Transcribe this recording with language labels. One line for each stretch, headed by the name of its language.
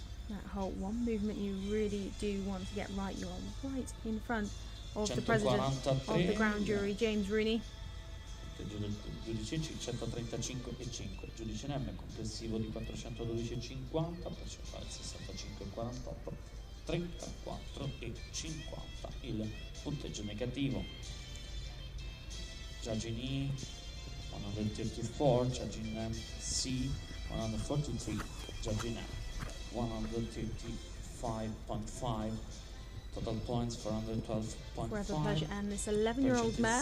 English: That halt, one movement you really do want to get right. You're right in front of the president of the ground jury, James Rooney.
Italian: Giudice C 135,5, giudice M complessivo di 412,50, percentuale 65,48, 34 e 50 il punteggio negativo.
English: Judging E 134, judging C 143, judging M 135.5. Total points for 112.5. Forever Pleasure and this 11-year-old mare.